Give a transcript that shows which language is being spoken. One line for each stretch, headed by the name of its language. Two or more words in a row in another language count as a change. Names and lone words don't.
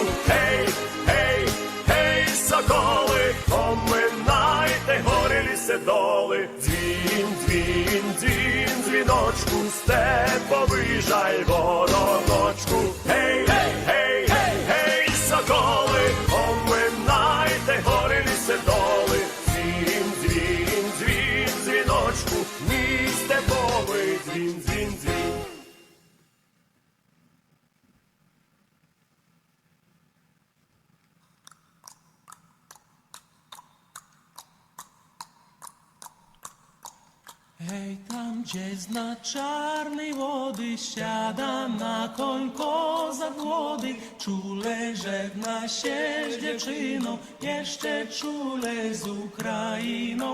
Ukrainian: Гей, гей, гей, соколи, поминайте гори ліси доли, дзвін, дзвін, дзвін, дзвіночку, степовий жаль вороночку. Гей, гей, гей, гей, гей, соколи, поминайте гори ліси доли, дзвін, дзвін, дзвін, дзвіночку, мій степовий дзвін, дзвін, дзвін.
Polish: Hej, tam gdzie zna czarnej wody, siada na koń kozak młody, czule żegna się z dziewczyną, jeszcze czule z Ukrainą.